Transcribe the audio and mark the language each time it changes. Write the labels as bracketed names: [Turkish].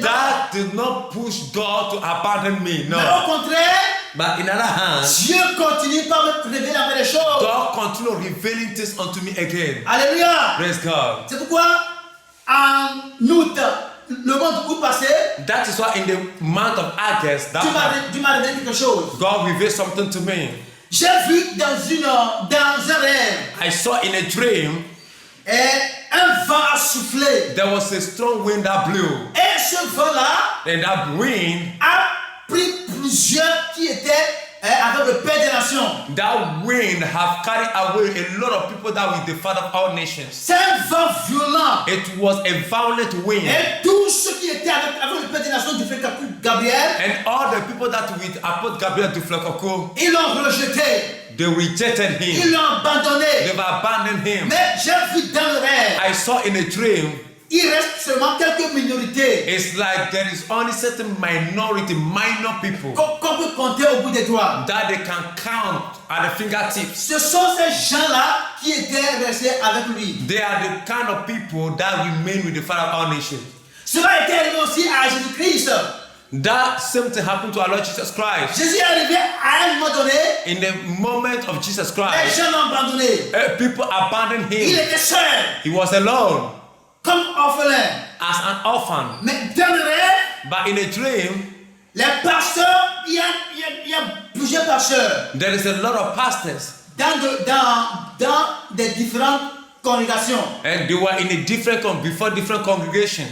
[English] that did not push God to abandon me. [French] Mais [English] No. [French] au contraire, [English] But in other hand, [French] Dieu continue par me révéler la des choses. [English] God continued revealing things unto me again. [French] Alléluia. [English] Praise God. [French] C'est pourquoi en août, le mois d'août passé, [English] That is why in the month of August, [French] tu m'as révélé quelque chose. [English] God revealed something to me. [French] J'ai vu dans un rêve [English] I saw in a dream [French] un vent a soufflé. [English] there was a strong wind that blew, [French] Et ce vent-là [English] and that wind, [French] a pris plusieurs qui étaient avec le Père des Nations. [English] that wind have carried away a lot of people that were the father of all nations. [French] C'est un vent violent. [English] It was a violent wind, [French] Et tous ceux qui étaient avec le Père des Nations du frère Gabriel, [English] and all the people that with Apostle Gabriel de Flakoko, [French] ils l'ont rejeté. [English] they rejected [French] Ils [English] him. [French] l'ont abandonné. [English] They've abandoned him. [French] Mais j'ai vu dans le rêve, [English] I saw in a dream, [French] il reste seulement quelques minorités [English] it's like there is only certain minority, minor people [French] qu'on peut compter au bout des doigts. [English] that they can count at the fingertips. [French] Ce sont ces gens-là qui étaient restés avec lui. [English] They are the kind of people that remain with the Father of all nations. [French] Cela a été arrivé aussi à Jésus-Christ. [English] That same thing happened to our Lord Jesus Christ. [French] Jésus est arrivé à un moment donné, [English] In the moment of Jesus [French] les [English] Christ, [French] gens l'ont abandonné. [English] people abandoned [French] Il [English] him. [French] était seul, [English] He was alone [French] comme orphelin. [English] as an orphan. [French] Mais dans le rêve, [English] But in a dream, [French] les pasteurs, il y a plusieurs pasteurs [English] there is a lot of pastors, [French] dans des différentes congrégations. [English] and they were in a different before different congregations.